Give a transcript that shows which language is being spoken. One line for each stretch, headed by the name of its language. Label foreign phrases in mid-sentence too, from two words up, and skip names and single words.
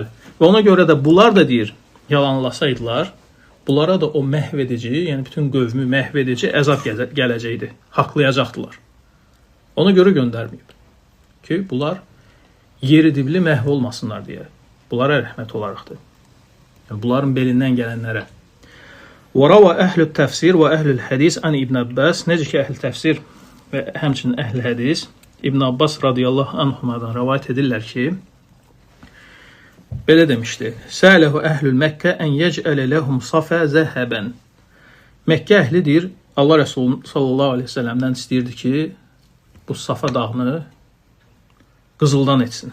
Azerbaijani: Və ona görə də bunlar da deyir, yalanlasaydılar, bunlara da o məhv edici, yəni bütün qövmü məhv edici əzab gələcəkdi, haqlayacaqdılar. Ona görə göndərməyib ki, bunlar yeri dibli məhv olmasınlar deyə. Bunlara rəhmət olaraqdır. Yəni, bunların belindən gələnlərə.
Arabic: وَرَوَى أَهْلُ التَّفْسِيرِ وَأَهْلُ الْحَدِيثِ عَنْ İbn Abbas.
Azerbaijani: Necə ki, əhl-i təfsir və həmçinin əhl-i hədis İbn Abbas
Arabic: رضي الله عنهما
Azerbaijani: rəvayət edirlər ki, belə demişdi:
Arabic: "سأل أهل مكة أن يجعل لهم الصفا ذهبا."
Azerbaijani: Məkkə əhli deyir, Allah Resulü
Arabic: صلى الله عليه وسلم
Azerbaijani: istəyirdi ki, bu Safa dağını qızıldan etsin.